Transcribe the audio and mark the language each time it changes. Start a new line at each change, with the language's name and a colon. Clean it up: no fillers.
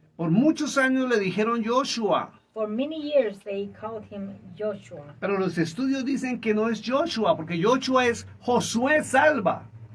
Spanish: por muchos años le dijeron Joshua,
English: for many years they called him Joshua.
Spanish: pero los estudios dicen que no es Joshua, porque Joshua es Josué salva.